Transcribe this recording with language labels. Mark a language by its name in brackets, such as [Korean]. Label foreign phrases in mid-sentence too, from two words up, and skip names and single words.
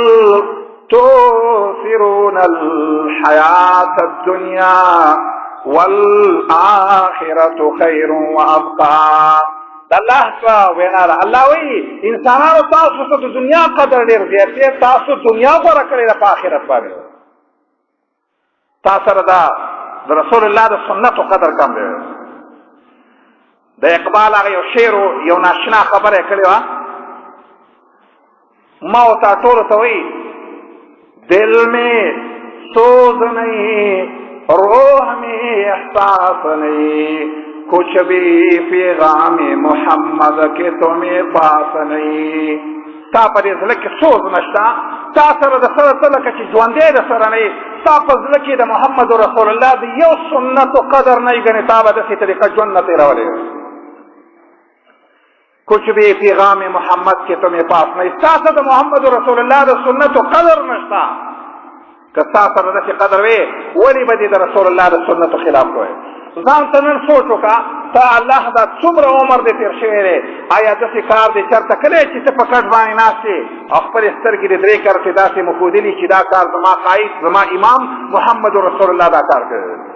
[Arabic] تؤثرون الحیاة الدنیا والآخرة خیر وابقا [Pashto] د الله څخه وینا ده الله وایي انسانانو تاسو ته د دنیا قدر ډېر زیات دی تاسو دنیا غوره کړې ده په آخرت باندې تا سره دا د رسول الله د سنتو قدر کم دی د اقبال هغه یو شعر یو ناشنا خبره یې کړې وه ما ورته ټولو ته وایي [Urdu] دل میں سوز نہیں روح میں احساس نہیں کچھ بھی پیغام محمد کے تمہیں پاس نہیں [Pashto] تا په دې زړه کې سوز نشته تا سره د سره ته لکه چې ژوندی د سره نه یې تا په زړه کې د محمد رسول الله د یو سنتو قدر نه یې ګڼې تا به داسې طریقه ژوند نه تېرولی [Urdu] کچھ بھی پیغام محمد کے تمہیں پاس نہیں [Pashto] تا سره د محمد رسول الله د سنتو قدر نشته که تا سره داسې قدر وې ولې به دې د رسول الله د سنتو خلاف کوې ځان ته نن سوچ وکړه ته الله دا څومره عمر دې تېر شوی دی آیا داسې کار دې چېرته کلی چې ته په کټ باندې ناست یې او خپلې سترګې دې 3 کرتې داسې مښودلي چې دا کار زما قاید زما امام محمد رسول الله دا کار کړی